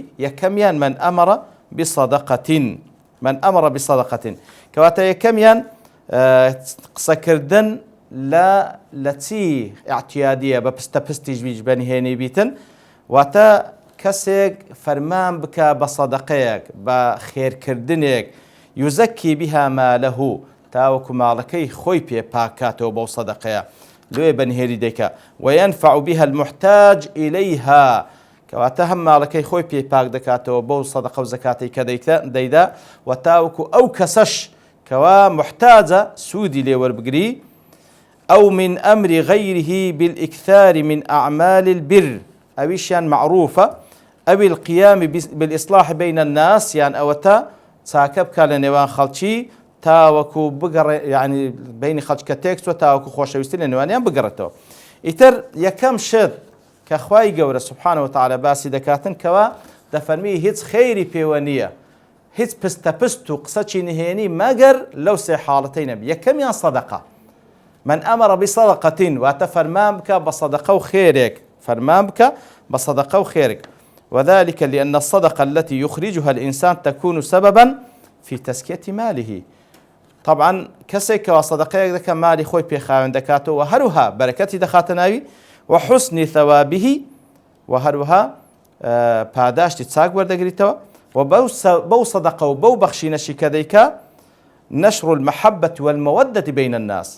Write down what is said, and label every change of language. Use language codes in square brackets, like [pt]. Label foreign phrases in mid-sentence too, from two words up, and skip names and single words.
[ckb] یەکەمیان [ar] من ئەمەڕە بسەدەقەتین [ckb] کەواتە یەکەمیان قسەکردن لە چی ئاعتیادیە بە پستە پستیش بەنهێنی بیتن، واتە کەسێک فەرمان بکە بە سەدەقەیەک بە خێرکردنێک [ar] یوزەکی بها مالەهو [ckb] تاوەکو ماڵەکەی خۆی پێ پاکاتەوە بەو سەدەقەیە لێ بەنهێری دەکە [ar] وەیەنفع بها المحتاج إليها [ckb] کەواتە هەم ماڵەکەی خۆی پێ پاک دەکاتەوە بەو سەدەقە و زەکاتەی کە دەیدا و تاوەکو ئەو کەسەش کەوا محتاجە سوودی لێ وەربگری. ئەو [ar] من ئەمری غەیریه بالئیکثار من ئەعمال البر، [ckb] ئەویشیان معروفە ئەوی [ar] القیام بالإصلاح بين الناس [ckb] یان ئەوەتە چاکە بکە لە نێوان خەڵکی تاوەکو بگەڕێ یعنی بینی خەڵکە تێکچوە تاوەکو خۆشەویستی لە نێوانیان بگەڕێتەوە. ئیتر یەکەم شت کە خوای گەورە [ar] سوبحانەهو وتەعالا [ckb] باسی دەکاتن کەوا دەفەرمی هیچ خەیری پێوە نییە، هیچ پستە پست و قسەی نهێنی مەگەر لەو سێ حاڵەتەی نەبی. یەکەمیان سەدەقە، [ar] من ئەمەڕە بسەدەقەتین [ckb] واتە فەرمان بکە بە سەدەقە و خێرێک، فەرمان بکە بە سەدەقە و خێرێک. [ar] وذلك لأن الصدقة التي يخرجها الإنسان تكون سببا في تزكية ماله. [ckb] طبعا کەسێکەوە سەدەقەیەک دەکە مالی خۆی پێخاوێن دەکاتەوە هەروها بەرەکەتی دەخاتە ناوی و حوسنی ثەوابیهی و هەروها پاداشتی چاک وەردەگریتەوە و بەو سەدەقە و بەو بەخشینەشی کە دەیکا [ar] نەشر المەحەبەة والمەوەدەة بین الناس.